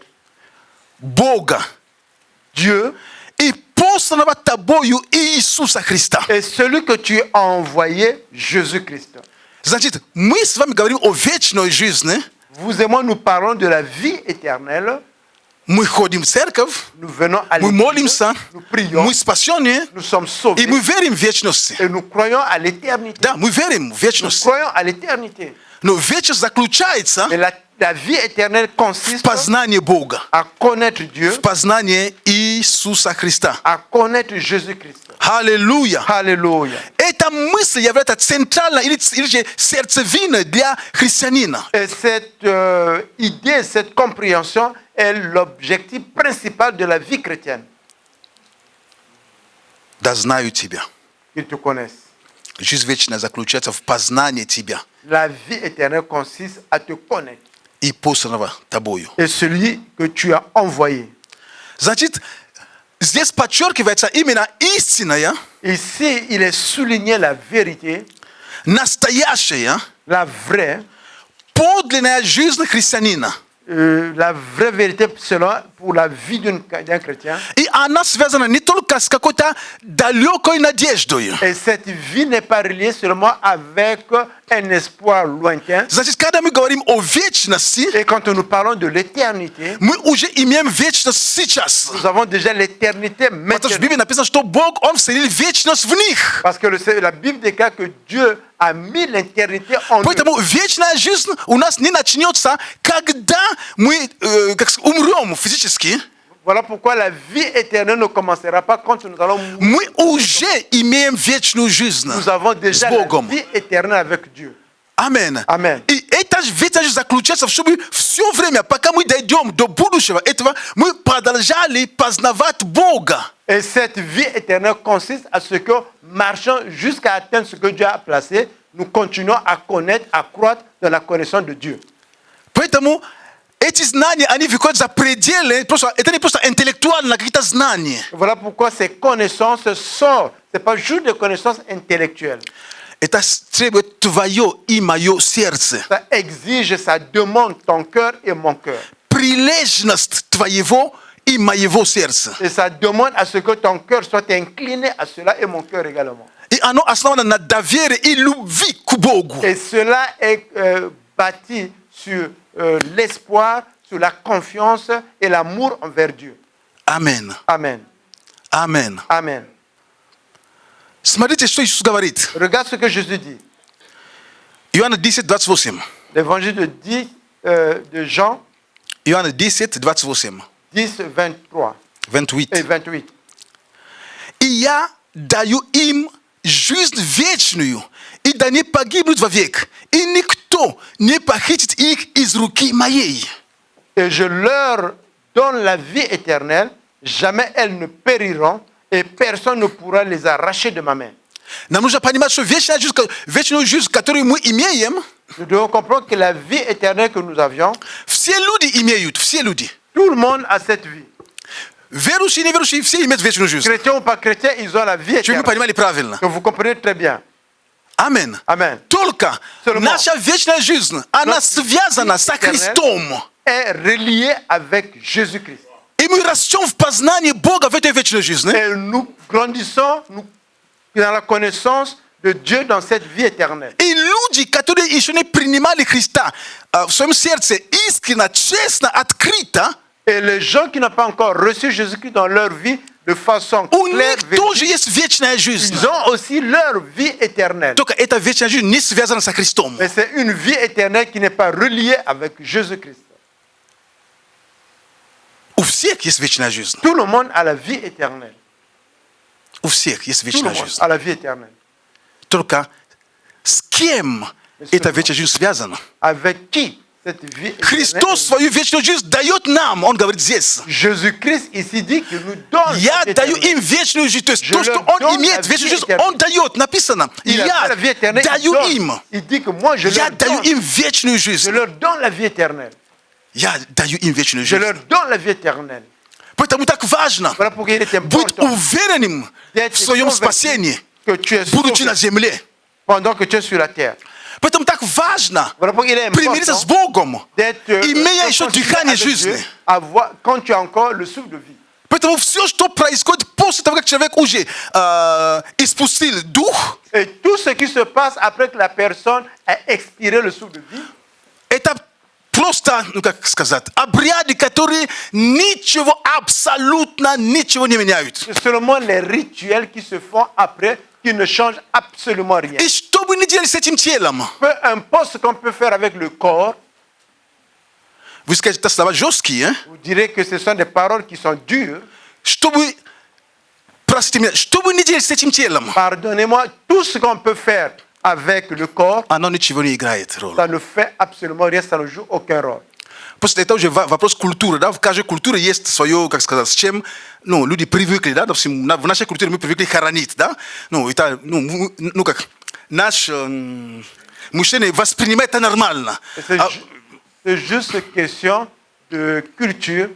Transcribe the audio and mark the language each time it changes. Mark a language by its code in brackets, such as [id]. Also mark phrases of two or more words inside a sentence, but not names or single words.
[ru] Бога, [fr] Dieu, [ru] и посланного Тобою Иисуса Христа. [fr] et celui que tu as envoyé, Jésus-Christ. [ru] Значит, мы с вами говорим о вечной жизни, [fr] Vous et moi, nous parlons de la vie éternelle. [ru] мы ходим в церковь, [fr] Nous venons à [ru] мы [fr] l'église, [ru] молимся, [fr] nous prions, [ru] мы спасены, [fr] nous sommes [ru] и [fr] sauvés [ru] мы верим в вечность. [fr] et nous croyons à l'éternité. [ru] Да, мы верим в [fr] Nous [ru] вечность. [fr] croyons à l'éternité. [ru] Но вечность заключается [fr] Mais la vie éternelle [ru] в [fr] consiste [ru] познании Бога, [fr] à connaître Dieu, [ru] в познании Иисуса Христа. [fr] à connaître Jésus-Christ. [ru] Аллилуйя! [fr] Alléluia. [ru] Эта мысль является центральной или же сердцевиной для христианина. [fr] Et cette idée, cette compréhension est l'objectif principal de la vie chrétienne. [ru] Да знаю Тебя. [fr] Qu'ils te connaissent. [ru] Жизнь вечная заключается в познании Тебя [fr] La vie éternelle consiste à te connaître. [ru] и посланного Тобою. [fr] Et celui que tu as envoyé. [ru] Значит, здесь подчеркивается именно истинная, [fr] Ici, il est souligné la vérité, [ru] настоящая, [fr] la vraie, [ru] подлинная жизнь христианина. [fr] la vraie vérité pour la vie d'un chrétien. [ru] И она связана не только с какой-то далекой надеждой. [fr] Et cette vie n'est pas reliée seulement avec un espoir lointain. [ru] Значит, когда мы говорим о вечности, [fr] Et quand nous parlons de l'éternité, [ru] мы уже имеем вечность сейчас. [fr] nous avons déjà l'éternité [ru] Потому что в [fr] maintenant. [ru] Библии написано, что Бог, Он вселил вечность в них. [fr] Parce que la Bible déclare que Dieu a mis l'éternité en nous. [ru] Поэтому вечная жизнь у нас не начнется, когда мы умрем физически. [fr] Voilà pourquoi la vie éternelle ne commencera pas quand nous allons mourir. [ru] Мы уже имеем вечную жизнь [fr] Nous avons [ru] с [fr] déjà la [ru] Богом. [fr] vie éternelle avec Dieu. [ru] Амен. [fr] Amen. [ru] И эта вечная жизнь заключается, чтобы все время, пока мы дойдем до будущего этого, мы продолжали познавать Бога. [fr] Et cette vie éternelle consiste à ce que, marchant jusqu'à atteindre ce que Dieu a placé, nous continuons à connaître, à croître dans la connaissance de Dieu. [ru] Поэтому эти знания, они выходят за пределы, это не просто интеллектуально какие-то знания. [fr] Voilà pourquoi ces connaissances sortent. Ce n'est pas juste des connaissances intellectuelles. [ru] Это требует твое и мое сердце. [fr] Ça exige, ça demande ton cœur et mon cœur. [ru] Прилежность твоего и моего сердца. [fr] Et ça demande à ce que ton cœur soit incliné à cela et mon cœur également. [ru] И оно основано на доверии и любви к Богу. [fr] Et cela est bâti sur l'espoir, sur la confiance et l'amour envers Dieu. [ru] Амен. [fr] Amen. [ru] Амен. [fr] Amen. [ru] Смотрите, что Иисус говорит. [fr] Regarde ce que Jésus dit. [ru] Иоанна 10:28. [fr] L'évangile de Jean [ru] Иоанна 10:28. [fr] 10, 23 et 28. [ru] И я даю им жизнь вечную, и да не погибнут вовек, и никто не похитит их из руки моей. [fr] Et je leur donne la vie éternelle, jamais elles ne périront, et personne ne pourra les arracher de ma main. [ru] Нам нужно понимать, что вечную жизнь, которую мы имеем, [fr] Nous devons comprendre que la vie éternelle que nous avions, [ru] все люди имеют, все люди. [fr] tout le monde a cette vie. [ru] Верующие и неверующие все имеют вечную жизнь. [fr] Chrétiens ou pas chrétiens, ils ont la vie [ru] Чем вы [fr] éternelle. [ru] понимали правильно. [fr] Que vous comprenez très bien. [ru] Амен. [fr] Amen. [ru] Только наша вечная жизнь, она связана со Христом. [fr] Est relié avec Jésus-Christ. [ru] И мы растем в познании Бога в этой вечной жизни. [fr] Et nous grandissons dans la connaissance de Dieu dans cette vie éternelle. [ru] И люди, которые еще не принимали Христа в своем сердце искренне, честно, открыто, [fr] Et les gens qui n'ont pas encore reçu Jésus-Christ dans leur vie de façon [ru] у [fr] claire, [ru] них тоже есть вечная жизнь. [fr] ils ont aussi leur vie éternelle. [ru] Только эта вечная жизнь не связана со Христом. [fr] Mais c'est une vie éternelle qui n'est pas reliée avec Jésus-Christ. [ru] У всех есть вечная жизнь. [fr] Tout le monde a la vie éternelle. [ru] У всех есть [fr] Tout le [ru] вечная [fr] monde [ru] жизнь. [fr] a la vie éternelle. [ru] Только с кем эта вечная жизнь связана? [fr] Avec qui cette vie [ru] Христос [fr] éternelle? [ru] свою вечную жизнь дает нам. Он говорит здесь. [fr] Jésus-Christ ici dit qu'il nous donne [ru] Я [fr] la vie [ru] даю [fr] éternelle. [ru] им вечную жизнь. То есть [fr] Je [ru] то, что [fr] leur [ru] Он [fr] donne [ru] имеет [fr] la [ru] вечную [fr] vie [ru] жизнь, [fr] éternelle. [ru] Он дает. Написано. [fr] Il a [ru] Я [fr] la vie éternelle, [ru] даю [fr] il [ru] им. [fr] donne. Il dit que moi je [ru] Я [fr] leur [ru] даю [fr] donne. [ru] им вечную [fr] Je [ru] жизнь. [fr] leur donne la vie éternelle. [ru] Я даю им вечную [fr] Je [ru] жизнь. [fr] leur donne la vie éternelle. [ru] Поэтому так важно [fr] Voilà pourquoi il est [ru] быть [fr] important [ru] уверенным в [fr] d'être [ru] своем [fr] convaincu [ru] спасении, [fr] que tu es [ru] будучи на [fr] sauvé [ru] земле. [fr] pendant que tu es sur la terre. [ru] Поэтому так важно [fr] Voilà pourquoi il est [ru] примириться с [fr] important [ru] Богом, [fr] d'être [ru] имея еще [fr] réconcilié [ru] дыхание [fr] avec Dieu, [ru] жизни. [fr] quand tu as encore le souffle de vie. [ru] Поэтому все, что происходит после того, как человек уже испустил дух, [fr] Et tout ce qui se passe après que la personne a expiré le souffle de vie, [ru] это просто, ну как сказать, обряды, которые ничего, абсолютно ничего не меняют. [fr] c'est seulement les rituels qui se font après qui ne changent absolument rien. [ru] И что бы ни делали с этим телом, [fr] Peu importe ce qu'on peut faire avec le corps, [ru] вы скажете, это слова жесткие, [fr] vous direz que ce sont des paroles qui sont dures. [ru] чтобы, простите меня, что бы ни делали с этим телом, [fr] Pardonnez-moi, tout ce qu'on peut faire avec le corps, [ru] оно ничего не играет роль. [fr] ça ne fait absolument rien, ça ne joue aucun rôle. [ru] Просто это уже вопрос культуры, да, в каждой культуре есть свое, как сказать, с чем, ну, люди привыкли, да, допустим, в нашей культуре мы привыкли хоронить, да, ну, это, ну как, наш мужчина воспринимает это нормально. [fr] C'est juste question de culture.